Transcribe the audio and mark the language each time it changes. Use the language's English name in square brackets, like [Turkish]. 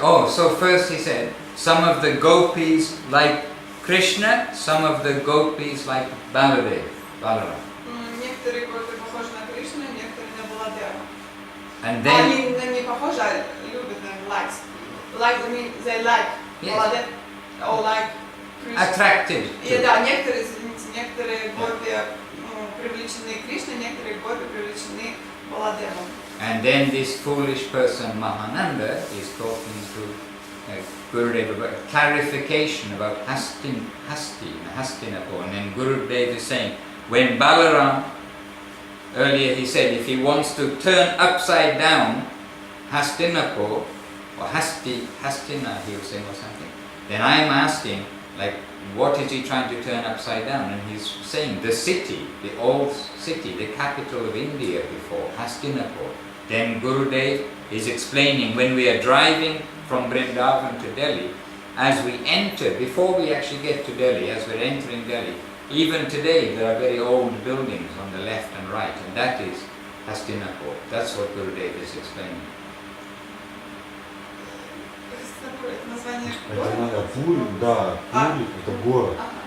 [English] Oh, so first he said some of the gopis like Krishna, some of the gopis like Baladev, Balaram. [Russian] Некоторые гопи похожи на Кришну, некоторые на Баладева. [English] And then [Russian] Они не похожи, а любят, [English] like. Like, I mean, they like Baladev, or like Krishna. attracted [Russian] И [English] to. [Russian] да, некоторые гопи привлечены Кришной, некоторые гопи привлечены Баладевом. [English] And then this foolish person Mahananda is talking to Gurudev about clarification about Hastinapur. And then Gurudev is saying, when Balaram, earlier he said, if he wants to turn upside down Hastinapur, or Hastina he was saying or something, then I am asking, like, what is he trying to turn upside down? And he's saying the city, the old city, the capital of India before, Hastinapur. Then Gurudev is explaining when we are driving from Vrindavan to Delhi, as we enter, before we actually get to Delhi, as we're entering Delhi, even today there are very old buildings on the left and right, and that is Hastinapur. That's what Gurudev is explaining. [Russian] Это название Это Пури, да, Пури, это город.